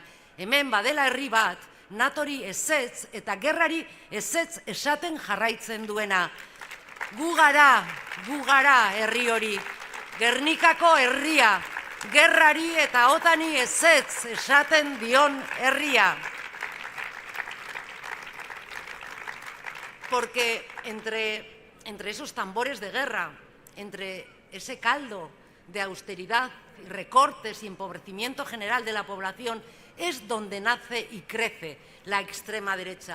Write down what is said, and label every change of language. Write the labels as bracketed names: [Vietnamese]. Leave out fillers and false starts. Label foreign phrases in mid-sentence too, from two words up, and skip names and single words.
[Basque] Hemen badela herri bat, NATOri ezetz eta gerrari ezetz esaten jarraitzen duena. Gu gara herri hori, Gernikako herria, gerrari eta otani ezetz esaten dion herria. [Spanish] Porque entre esos tambores de guerra, entre ese caldo de austeridad, recortes y empobrecimiento general de la población, es donde nace y crece la extrema derecha.